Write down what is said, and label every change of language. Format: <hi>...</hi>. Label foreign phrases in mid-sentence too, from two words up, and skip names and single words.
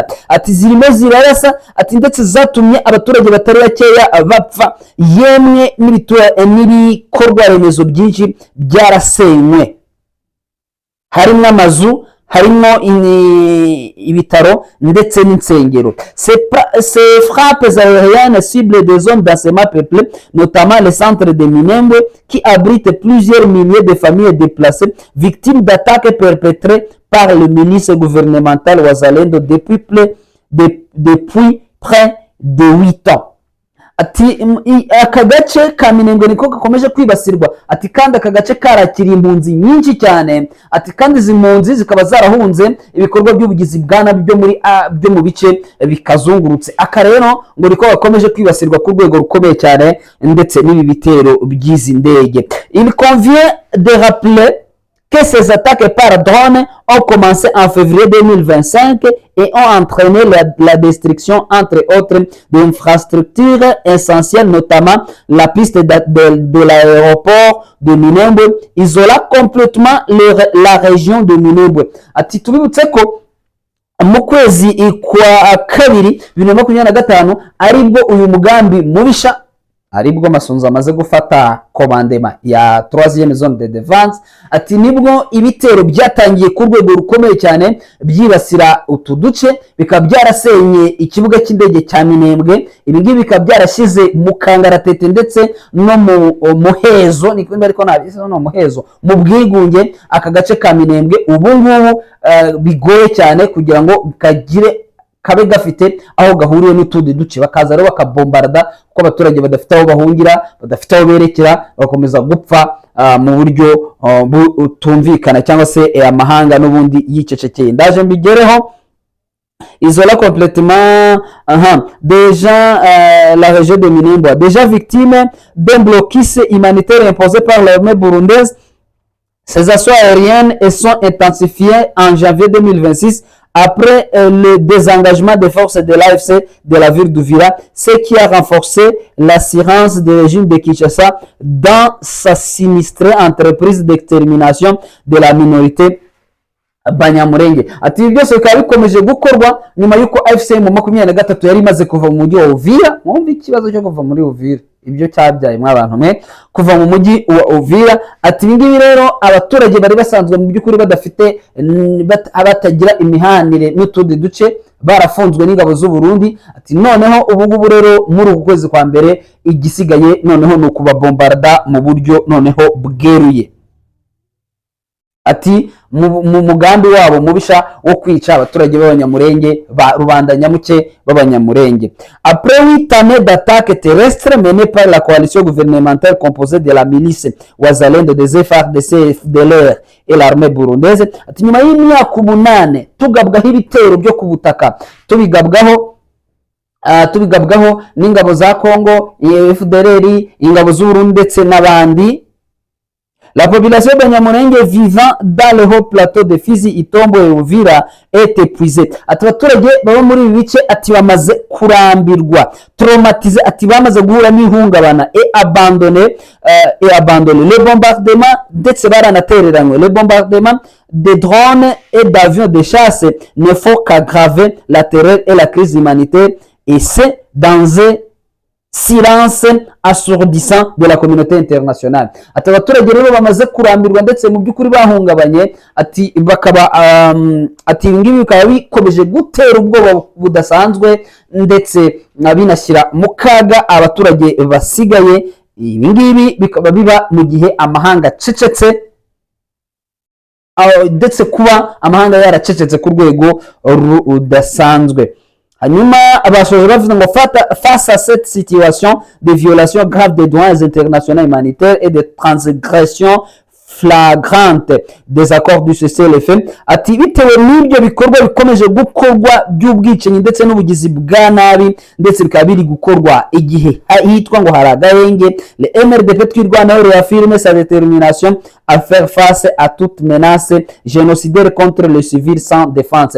<rw>Ati zirimo zirarasa, ati ndetse zatumye abaturage batari bakeya bapfa, yemwe n'ibikorwa remezo byinshi byarasenywe, harimo amazu, harimo ibitaro ndetse n'insengero.</rw> <fr>Ces frappes aériennes ciblent des zones densément peuplées, notamment les centres de Minembwe qui abritent plusieurs milliers de familles déplacées victimes d'attaques perpétrées par le milice gouvernemental Wazalendo depuis près de 8 ans.</fr> <rw>Ati aka gace ka Minembwe niko gakomeje kwibasirwa. Ati kandi aka gace karakira impunzi nyinshi cyane. Ati kandi izi mpunzi zikaba zarahunze ibikorwa by'ubugizi bwana byo mu bice bikazungurutse. Aka rero ngo niko gakomeje kwibasirwa ku rwego rukomeye cyane ndetse n'ibi bitero by'izi ndege.</rw> <fr>Il convient de rappeler que ces attaques par drone ont commencé en février 2025 et ont entraîné la destruction, entre autres, d'infrastructures essentielles, notamment la piste de l'aéroport de Minembwe, isolant complètement la région de Minembwe.</fr> <rw>Ati tubibutse ko mu kwezi kwa kabiri 2025 aribwo uyu mugambi mubisha aribwo Masunzu amaze gufata commandement ya</rw> <fr>3e zone de défense,</fr> <rw>ati nibwo ibitero byatangiye ku rwego rukomeye cyane byibasira utu duce, bikaba byarasenye ikibuga cy'indege cya Minembwe, ibingibi bikaba byarashize mu kangaratete ndetse no mu muhezo, ni kwimba ariko nabise no muhezo mu bwigunge aka gace ka Minembwe. Ubu ngubu bigoye cyane kugira ngo kagire kabe gafite aho gahuriye n'utundi duce, bakaza rero bakabombarda kuko abaturage badafite aho bahungira, badafite aho berekera, bakomeza gupfa mu buryo butumvikana cyangwa se amahanga n'ubundi yicecekeye. Ndaje mbigereho</rw> <fr>isola complètement déjà la région de Minembwe déjà victime d'un blocus humanitaire imposé par l'armée burundaise. Ces assauts aériennes sont intensifiés en janvier 2026 après le désengagement des forces de l'AFC de la ville d'Uvira, ce qui a renforcé l'assurance du régime de Kinshasa dans sa sinistrée entreprise d'extermination de la minorité Banyamurenge.</fr> <rw>Ati ibi byose bikaba bikomeje gukorwa nyuma y'uko AFC mu 23 yari imaze kuva mu mujyi wa Uvira. Mwumva ikibazo cyo kuva muri Uvira, ibyo cyabyaye mw'abantu mwe kuva mu mujyi wa Uvira. Ati ibingibi rero abaturage bari basanzwe mu by'ukuri badafite abatagira imihanire n'utundi duce, barafunzwe n'ingabo z'u Burundi. Ati noneho ubu rero muri uku kwezi kwa mbere igisigaye noneho ni ukubabombarda mu buryo noneho bweruye. Ati mu mugambi wabo mubisha wo kwica abaturage b'Abanyamurenge ba rubanda nyamuke b'Abanyamurenge.</rw> <fr>Après 8 années d'attaques terrestres menées par la coalition gouvernementale composée de la milice Wazalendo des FARDC, FDLR et l'armée burundaise,</fr> <rw>ati nyuma y'imyaka 8 tugabwaho ibitero byo ku butaka, tubigabwaho n'ingabo za Kongo, FDLR, ingabo z'u Burundi ndetse n'abandi.</rw> <fr>La population Banyamurenge vivant dans le haut plateau de Fizi, Itombo et Uvira est épuisée.</fr> <rw>Ati abaturage baba muri ibi bice ati bamaze kurambirwa, traumatisé, ati bamaze guhura n'ihungabana</rw> <fr>et abandonné. Les bombardements</fr> <rw>ndetse baranatereranywe.</rw> <fr>Les bombardements des drones et d'avions de chasse ne font qu'aggraver la terreur et la crise humanitaire, et c'est dans un silence assourdissant de la communauté internationale.</fr> <rw>Ati abaturage rero bamaze kurambirwa ndetse mu by'ukuri bahungabanye, ati bakaba ati ngibi bikaba bikomeje gutera ubwoba budasanzwe ndetse binashyira mu kaga abaturage basigaye. Ibi ngibi bikaba biba mu gihe amahanga cecetse, ndetse kuba amahanga yaracecetse ku rwego rudasanzwe. Hanyuma abasoje bavuze ngo</rw> <fr>face à cette situation de violation grave des droits internationaux humanitaires et de transgression flagrante des accords du cessez-le-feu,</fr> <rw>ati bitewe n'ibyo bikorwa bikomeje gukorwa by'ubwicanyi ndetse n'ubugizi bwa nabi ndetse bikaba biri gukorwa igihe hitwa ngo hari agahenge,</rw> <fr>le MRDP twirwanaho réaffirme sa détermination à faire face à toute menace génocidaire contre les civils sans défense.</fr>